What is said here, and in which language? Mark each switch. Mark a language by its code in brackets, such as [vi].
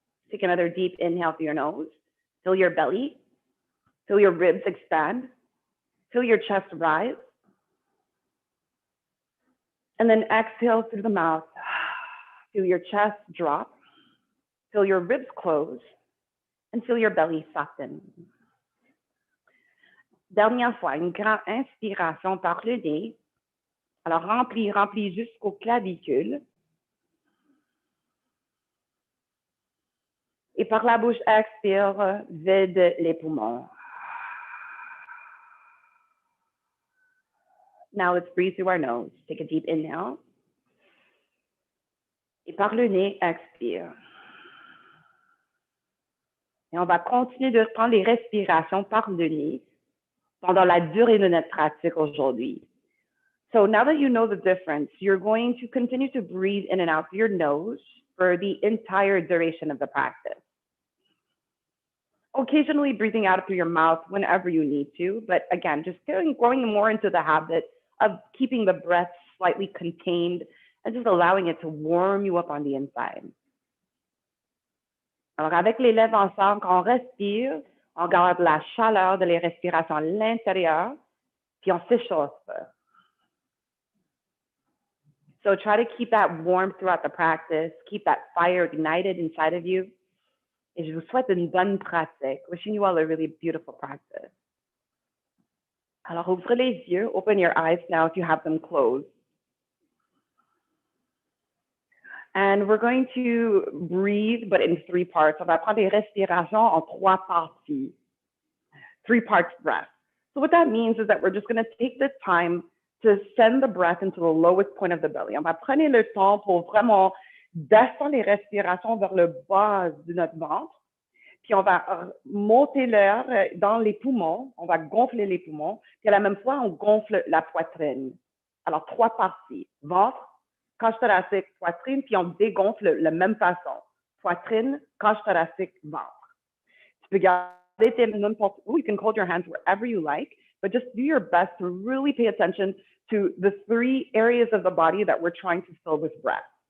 [en] Take another deep inhale through your nose. Fill your belly. Feel your ribs expand. Feel your chest rise. And then exhale through the mouth. Feel your chest drop. Feel your ribs close. And feel your belly soften. [fr] Dernière fois, une grande inspiration par le nez. Alors, remplis jusqu'aux clavicules. Et par la bouche, expire, vide les poumons. [en] Now let's breathe through our nose. Take a deep inhale. [fr] Et par le nez, expire. Et on va continuer de reprendre les respirations par le nez pendant la durée de notre pratique aujourd'hui. [en] So now that you know the difference, you're going to continue to breathe in and out through your nose for the entire duration of the practice. Occasionally breathing out through your mouth whenever you need to, but again, just going more into the habit of keeping the breath slightly contained and just allowing it to warm you up on the inside. [fr] Alors, avec les lèvres ensemble, quand on respire, on garde la chaleur de les respirations à l'intérieur, puis on s'échauffe. [en] So try to keep that warm throughout the practice, keep that fire ignited inside of you. [fr] Et je vous souhaite une bonne pratique. [en] Wishing you all a really beautiful practice. [fr] Alors, ouvrez les yeux. [en] Open your eyes now if you have them closed. And we're going to breathe, but in 3 parts. [fr] On va prendre des respirations en 3 parties. [en] 3 parts breath. So what that means is that we're just going to take the time to send the breath into the lowest point of the belly. [fr] On va prendre le temps pour vraiment descendre les respirations vers le bas de notre ventre. Puis on va monter l'air dans les poumons. On va gonfler les poumons. Puis à la même fois, on gonfle la poitrine. Alors, 3 parties. Ventre, cage thoracique, poitrine, puis on dégonfle de la même façon. Poitrine, cage thoracique, ventre. Tu peux garder tes mains n'importe où. [en] You can hold your hands wherever you like, but just do your best to really pay attention to the 3 areas of the body that we're trying to fill with breath.